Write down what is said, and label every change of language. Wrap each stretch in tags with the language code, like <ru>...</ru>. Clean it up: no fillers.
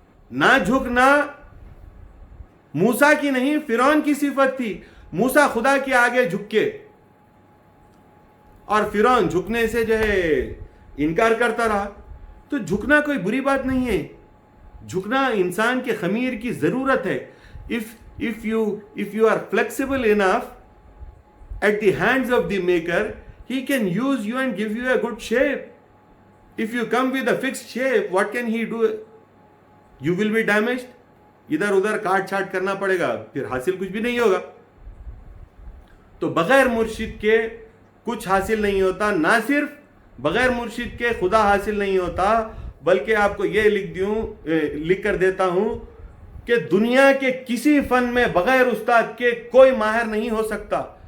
<ur>نہ جھکنا موسیٰ کی نہیں، فرعون کی صفت تھی. موسیٰ خدا کے آگے جھک کے، اور فرعون جھکنے سے جو ہے انکار کرتا رہا. تو جھکنا کوئی بری بات نہیں ہے، جھکنا انسان کے خمیر کی ضرورت ہے.</ur> <en>if you are flexible enough at the hands of the maker, he can use you and give you a good shape. If you come with a fixed shape, what can he do? You will be damaged.</en> <ur>ادھر ادھر کاٹ چھاٹ کرنا پڑے گا، پھر حاصل کچھ بھی نہیں ہوگا. تو بغیر مرشد کے کچھ حاصل نہیں ہوتا. نہ صرف بغیر مرشد کے خدا حاصل نہیں ہوتا، بلکہ آپ کو یہ لکھ کر دیتا ہوں کہ دنیا کے کسی فن میں بغیر استاد کے کوئی ماہر نہیں ہو سکتا.</ur>